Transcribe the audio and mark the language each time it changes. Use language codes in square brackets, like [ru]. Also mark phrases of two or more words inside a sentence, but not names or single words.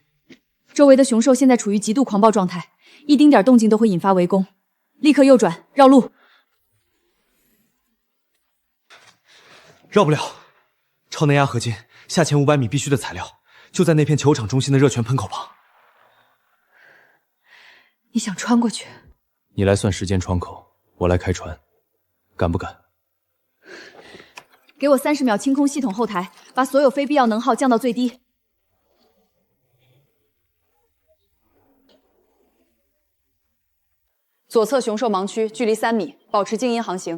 [zh] 周围的雄兽现在处于极度狂暴状态，一丁点动静都会引发围攻。立刻右轉，繞路。繞不了。超能压合金，下潛500米必須的材料，就在那片球场中心的熱泉喷口旁。你想穿過去？你來算時間窗口，我來開船，敢不敢？給我30秒清空系統後台，把所有非必要能耗降到最低。左側雄獸盲區，距離3米，保持靜音航行。